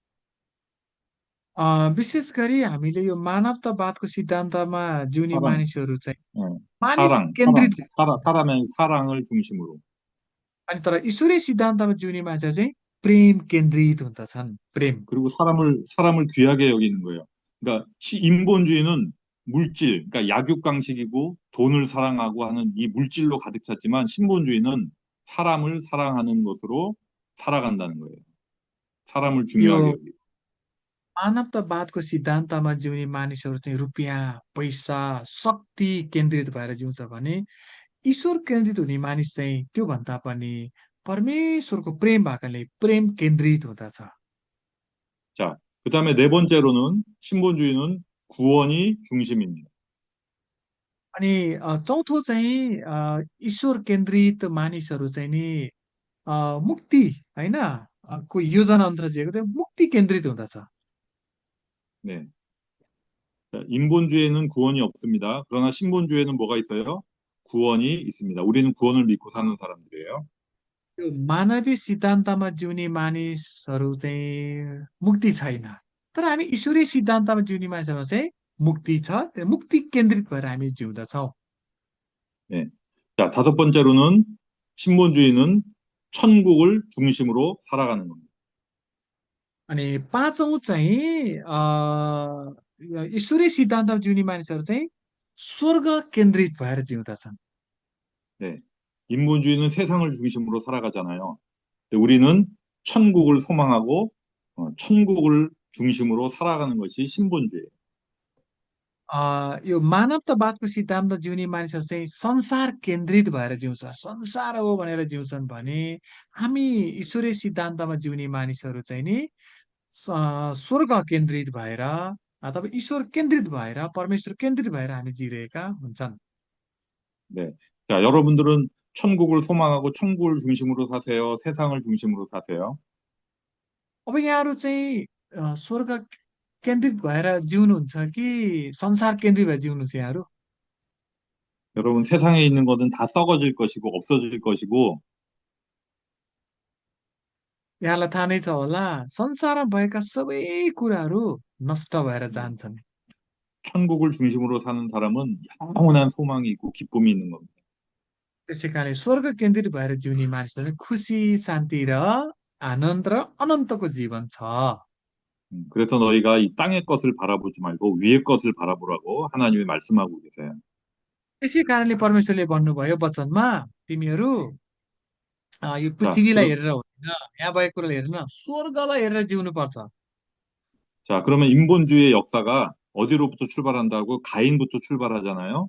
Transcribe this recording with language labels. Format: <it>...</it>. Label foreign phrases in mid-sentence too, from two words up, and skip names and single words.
<ne>विशेष गरी हामीले यो मानवतावादको सिद्धान्तमा जिउने</ne> <ko>사랑,</ko> <ne>मानिसहरू चाहिँ 어, मानिस</ne> <ko>사랑,</ko> <ne>केन्द्रित</ne> <ko>사람의 사랑을 중심으로.</ko> <ne>अनि तर ईश्वरीय सिद्धान्तमा जिउने मान्छे चाहिँ प्रेम केन्द्रित हुँदछन्। प्रेम</ne> <ko>그리고 사람을 귀하게 여기는 거예요. 그러니까 인본주의는 물질, 그러니까 약육강식이고 돈을 사랑하고 하는 이 물질로 가득 찼지만 신본주의는 사람을 사랑하는 것으로 살아간다는 거예요. 사람을</ko> <ne>यो</ne> <ko>중요하게 여기고.</ko> <ne>मानवतावादको सिद्धान्तमा जिउने मानिसहरू चाहिँ रुपियाँ पैसा शक्ति केन्द्रित भएर जिउँछ भने ईश्वर केन्द्रित हुने मानिस चाहिँ त्योभन्दा पनि परमेश्वरको प्रेम भएकाले प्रेम केन्द्रित हुँदछ।</ne> <ko>자, 그다음에 네 번째로는 신본주의는 구원이 중심입니다.</ko> <ne>अनि चौथो चाहिँ ईश्वर केन्द्रित मानिसहरू चाहिँ नि मुक्ति होइन को योजना अन्तर्जिएको चाहिँ मुक्ति केन्द्रित हुँदछ।</ne> <ko>네. 자, 인본주의에는 구원이 없습니다. 그러나 신본주의에는 뭐가 있어요? 구원이 있습니다. 우리는 구원을 믿고 사는 사람들이에요.</ko> <ne>त्यो मानवीय सिद्धान्तमा जिउने मानिसहरू चाहिँ मुक्ति छैन, तर हामी ईश्वरीय सिद्धान्तमा जिउने मानिसहरू चाहिँ मुक्ति छ। त्यो मुक्ति केन्द्रित भएर हामी जिउँदछौँ।</ne> <ko>네. 자, 다섯 번째로는 신본주의는 천국을 중심으로 살아가는 겁니다.</ko> <ne>अनि पाँचौँ चाहिँ ईश्वरीय सिद्धान्तमा जिउने मानिसहरू चाहिँ स्वर्ग केन्द्रित भएर जिउँदछन्।</ne> <ko>네. 인본주의는 세상을 중심으로 살아가잖아요. 근데 우리는 천국을 소망하고 천국을 중심으로 살아가는 것이 신본주의예요.</ko> <ne>यो मानवतावादको सिद्धान्त जिउने मानिसहरू चाहिँ संसार केन्द्रित भएर जिउँछ, संसार हो भनेर जिउँछन् भने हामी ईश्वरीय सिद्धान्तमा जिउने मानिसहरू चाहिँ नि स्वर्ग केन्द्रित भएर अथवा ईश्वर केन्द्रित भएर परमेश्वर केन्द्रित भएर हामी जिरहेका हुन्छन्।</ne> <ko>네. 자, 여러분들은 천국을 소망하고 천국을 중심으로 사세요? 세상을 중심으로 사세요?</ko> <ne>अब यहाँहरू चाहिँ स्वर्ग केन्द्रित भएर जिउनुहुन्छ कि संसार केन्द्रित भएर जिउनुहुन्छ यहाँहरू?</ne> <ko>여러분, 세상에 있는 것은 다 썩어질 것이고 없어질 것이고</ko> <ne>यहाँलाई थाहा नै छ होला संसारमा भएका सबै कुराहरू नष्ट भएर जान्छन्।</ne> <ko>천국을 중심으로 사는 사람은 영원한 소망이 있고 기쁨이 있는 겁니다.</ko> <ne>त्यसै कारणले स्वर्ग केन्द्रित भएर जिउने मानिसहरू खुसी शान्ति र आनन्द र अनन्तको जीवन छ।</ne> <ko>그래서 너희가 이 땅의 것을 바라보지 말고 위의 것을 바라보라고 하나님이 말씀하고 계세요.</ko> <ne>त्यसै कारणले परमेश्वरले भन्नुभयो वचनमा तिमीहरू यो</ne> <ko>자,</ko> <ne>पृथ्वीलाई हेरेर होइन यहाँ भएको कुरालाई हेरेर स्वर्गलाई हेरेर जिउनुपर्छ।</ne> <ko>그러면 인본주의의 역사가 어디로부터 출발한다고? 가인부터 출발하잖아요.</ko>